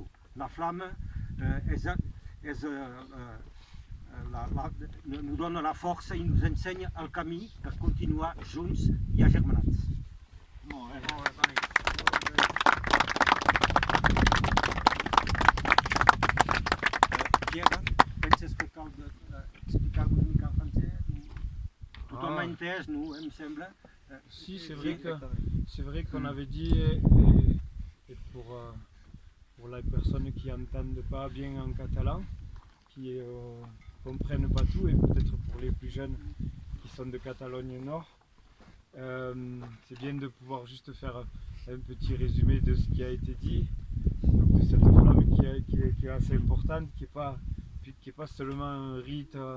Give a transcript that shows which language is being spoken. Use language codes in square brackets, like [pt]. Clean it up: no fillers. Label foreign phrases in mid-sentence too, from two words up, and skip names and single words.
[ca] La flama nous dona la força i ens ensenya el camí per continuar junts i agermanats. Molt bé, Toni. Pierre, penses que cal explicar una mica en francès? Tothom ha entès, no? Em sembla. [fr] Si, c'est vrai qu'on avait dit, et pour les personnes qui n'entendent pas bien en catalan, qui ne comprennent pas tout, et peut-être pour les plus jeunes qui sont de Catalogne Nord, c'est bien de pouvoir juste faire un petit résumé de ce qui a été dit, donc de cette flamme qui est assez importante, qui est pas seulement un rite